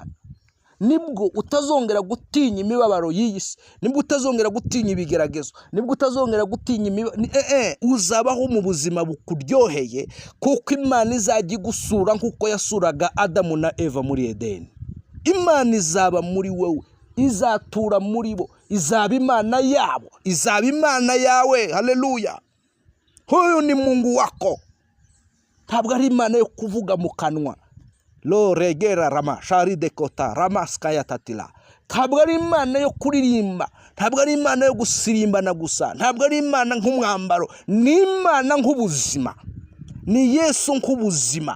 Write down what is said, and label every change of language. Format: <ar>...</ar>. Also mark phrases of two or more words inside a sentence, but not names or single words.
<rw>Nibwo utazongera gutinya imibabaro y'isi, nibwo utazongera gutinya ibigeragezo, nibwo utazongera gutinya uzabaho mu buzima bukuryoheye kuko Imana izajya igusura nkuko yasuraga Adamu na Eva muri Edeni. Imana izaba muri wowe, izatura muri bo, izaba Imana yabo, izaba Imana yawe. Haleluya.</rw> <sw>Huyu ni Mungu wako.</sw> <rw>Ntabwo ari Imana yo kuvuga mu kanwa. Lo regera rama shari dekota ramaskaya tatila. Ntabwo ari Imana yo kuririmba. Ntabwo ari Imana yo gusirimbana gusa. Ntabwo ari Imana nk'umwambaro. Ni Imana nk'ubuzima. Ni Yesu nk'ubuzima.</rw>